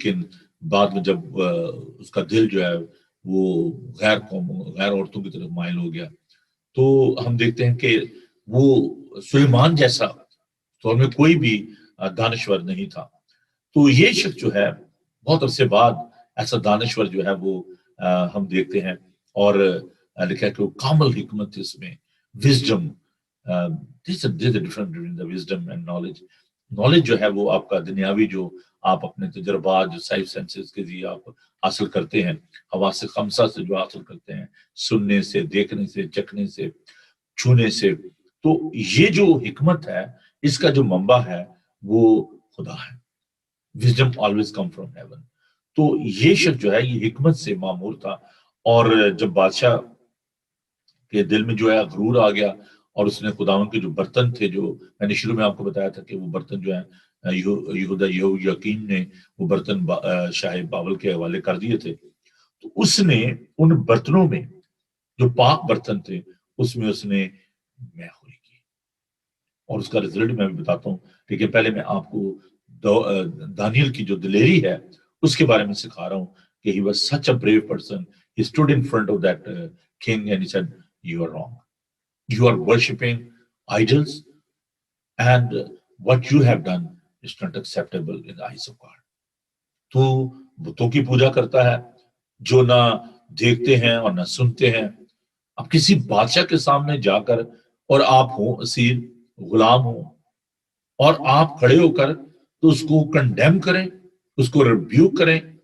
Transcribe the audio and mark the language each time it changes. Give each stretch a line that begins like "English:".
Urdu: لیکن بعد میں جب اس کا دل جو ہے وہ غیر عورتوں کی طرف مائل ہو گیا تو ہم دیکھتے ہیں کہ وہ سلیمان جیسا تو میں کوئی بھی دانشور نہیں تھا. تو یہ شخص جو ہے بہت عرصے بعد ایسا دانشور جو ہے وہ ہم دیکھتے ہیں اور لکھا ہے کہ وہ کامل حکمت اس میں wisdom.
English: there's a difference between the wisdom and knowledge.
Urdu: Knowledge جو ہے وہ آپ کا دنیاوی جو آپ اپنے تجربات جو سائف سینسز کے ذریعے آپ حاصل کرتے ہیں حواس خمسہ سے جو حاصل کرتے ہیں سننے سے دیکھنے سے چکھنے سے چھونے سے, تو یہ جو حکمت ہے اس کا جو منبع ہے وہ خدا ہے.
English: wisdom always come from heaven.
Urdu: تو یہ شخص جو ہے یہ حکمت سے معمور تھا اور جب بادشاہ کے دل میں جو ہے غرور آ گیا اور اس نے خداوند کے جو برتن تھے جو میں نے شروع میں آپ کو بتایا تھا کہ وہ برتن جو ہیں یہودا یہویاکین نے وہ برتن شاہ بابل کے حوالے کر دیے تھے, تو اس نے ان برتنوں میں جو پاک برتن تھے اس میں اس نے مے خوری کی اور اس کا رزلٹ میں بھی بتاتا ہوں. لیکن پہلے میں آپ کو دانیل کی جو دلیری ہے اس کے بارے میں سکھا رہا ہوں کہ
English: he was such a brave person. He stood in front of that king and he said, you are wrong. You are worshipping idols and what you have done is not acceptable in the eyes of God.
Urdu: تو بتوں کی پوجا کرتا ہے جو نہ دیکھتے ہیں اور نہ سنتے ہیں. اب کسی بادشاہ کے سامنے جا کر اور آپ ہوں اسیر غلام ہوں اور آپ کھڑے ہو کر تو اس کو کنڈیم کریں, اس کو ریبیوک کریں.